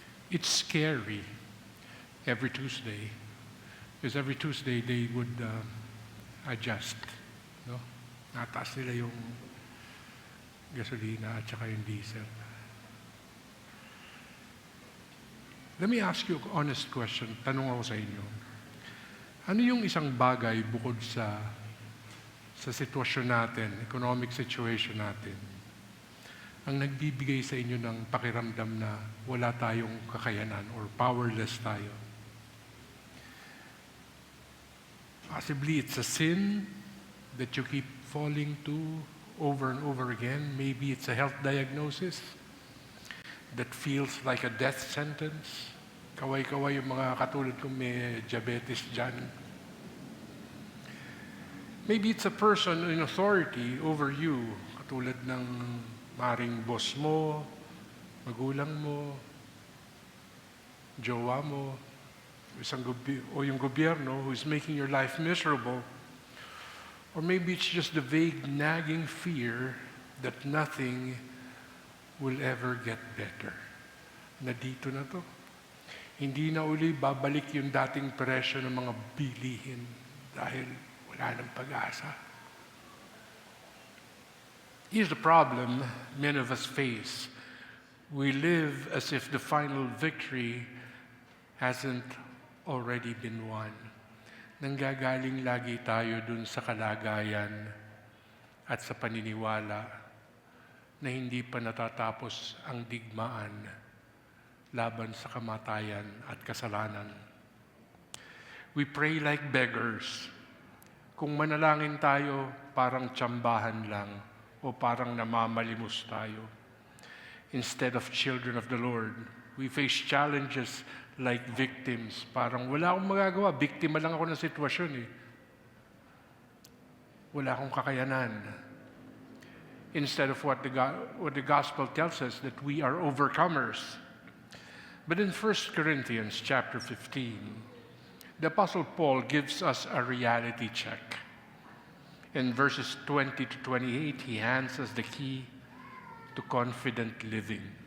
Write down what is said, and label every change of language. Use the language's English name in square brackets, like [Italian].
[English] It's scary every Tuesday, because every Tuesday they would adjust. No? [Filipino] Nataas nila yung gasolina at saka yung diesel. [English] Let me ask you an honest question. [Filipino] Tanong ako sa inyo. Ano yung isang bagay bukod sa sitwasyon natin, [English] economic situation [Filipino] natin, ang nagbibigay sa inyo ng pakiramdam na wala tayong kakayanan [English] or powerless [Filipino] tayo? [English] Possibly it's a sin that you keep falling to over and over again. Maybe it's a health diagnosis that feels like a death sentence. [Filipino] Kaway-kaway yung mga katulad kong may diabetes dyan. [English] Maybe it's a person in authority over you, [Filipino] katulad ng maring boss mo, magulang mo, jowa mo, o yung gobyerno [English] who is making your life miserable. Or maybe it's just the vague nagging fear that nothing will ever get better. [Filipino] Na dito na to. Hindi na uli babalik yung dating presyo ng mga bilihin dahil wala ng pag-asa. [English] Here's the problem many of us face. We live as if the final victory hasn't already been won. [Filipino] Nanggagaling lagi tayo dun sa kalagayan at sa paniniwala na hindi pa natatapos ang digmaan laban sa kamatayan at kasalanan. [English] We pray like beggars. [Filipino] Kung manalangin tayo, parang tsambahan lang o parang namamalimos tayo. [English] Instead of children of the Lord, we face challenges like victims. [Filipino] Parang wala akong magagawa, biktima lang ako ng sitwasyon eh. Wala akong kakayanan. [English] Instead of what the gospel tells us, that we are overcomers. But in 1 Corinthians chapter 15, the Apostle Paul gives us a reality check. In verses 20 to 28, he hands us the key to confident living.